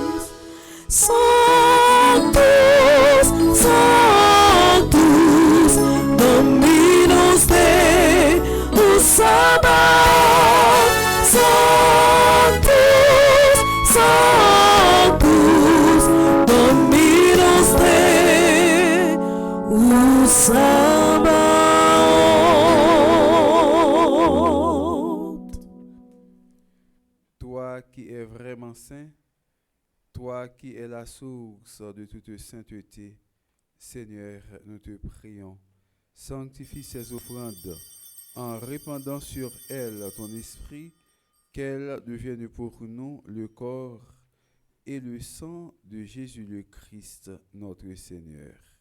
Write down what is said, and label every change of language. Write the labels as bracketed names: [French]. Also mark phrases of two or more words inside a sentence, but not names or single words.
[Latin] Sanctus, Sanctus, Dominus Deus Sabaoth. Sanctus, Sanctus, Dominus Deus Sabaoth. [French] Toi qui es vraiment saint, toi qui es la source de toute sainteté, Seigneur, nous te prions, sanctifie ces offrandes en répandant sur elle ton esprit, qu'elle devienne pour nous le corps et le sang de Jésus le Christ, notre Seigneur.